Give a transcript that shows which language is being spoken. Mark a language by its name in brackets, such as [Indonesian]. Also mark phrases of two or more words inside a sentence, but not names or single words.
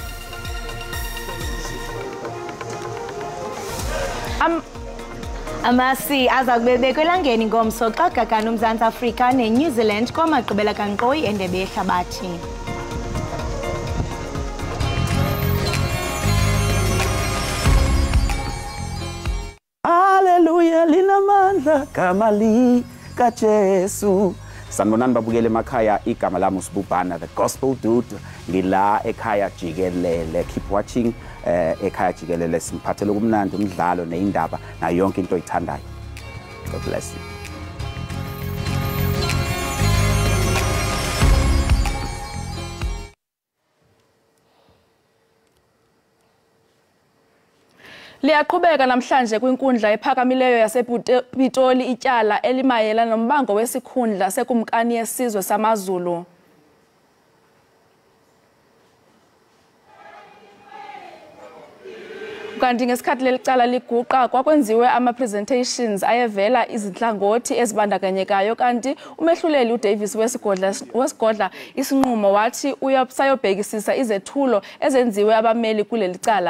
[Xhosa] Amasi azakubebekwa elangeni ngomso xa gagana uMzantsi Afrika neNew Zealand kwamagqibela kankqoyi endebe yehlabathi. Hallelujah linamandla kamali kaJesu. [Zulu] Sanibonani babukele emakhaya igama lami uSibubhana [English] the gospel dude [Zulu] ngila Ekhaya Jikelele. [English] Keep watching [Zulu] Ekhaya Jikelele simphathele kumnandi umdlalo neindaba na yonke into oyithandayo. [English] God bless you. [Xhosa] Liyaqhubeka namhlanje kwinkundla ephakamileyo yasePitoli ityala elimayela nombango wesikhundla sekumkani yesizwe samaZulu. [Zulu] Kanti ngesikhathi lelicala liguqa kwakwenziwe ama-presentations ayevela izihlangothi ezibandakanyekayo kanti umehluleli uDavis wesigodla isinqumo wathi sayobhekisisa izethulo ezenziwe abameli kuleli cala.